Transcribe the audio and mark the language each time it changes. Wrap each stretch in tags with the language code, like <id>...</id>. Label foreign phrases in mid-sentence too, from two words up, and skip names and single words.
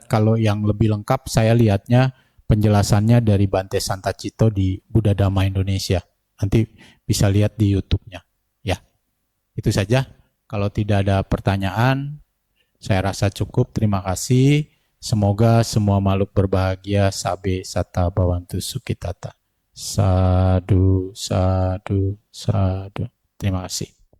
<id>Kalau yang lebih lengkap saya lihatnya penjelasannya dari Bante Santacito di Buddha Dhamma Indonesia. Nanti bisa lihat di YouTube-nya. Ya, itu saja. Kalau tidak ada pertanyaan, saya rasa cukup. Terima kasih. Semoga semua makhluk berbahagia.</id> <pi>Sabe sata bhavantu sukhitata. Sadu, sadu, sadu.</pi> <id>Terima kasih.</id>